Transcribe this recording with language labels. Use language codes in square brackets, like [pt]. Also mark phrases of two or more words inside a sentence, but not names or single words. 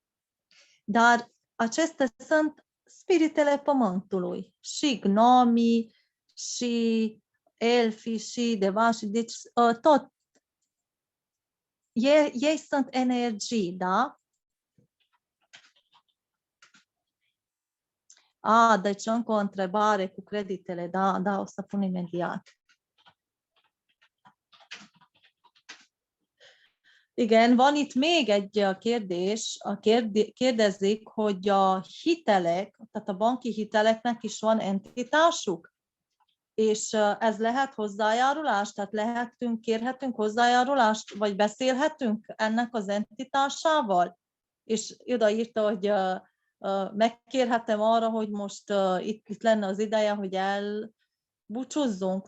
[ro] Dar acestea sunt spiritele pământului, și gnomii, și elfii, și devași, deci tot. Ei sunt energii, da? Deci încă o întrebare cu creditele, da, o să pun imediat. [hu] Igen, van itt még egy kérdés, kérdezik, hogy a hitelek, tehát a banki hiteleknek is van entitásuk, és ez lehet hozzájárulás, tehát kérhetünk hozzájárulást, vagy beszélhetünk ennek az entitásával, és odaírta, hogy megkérhetem arra, hogy most itt lenne az ideje, hogy elbúcsúzzunk.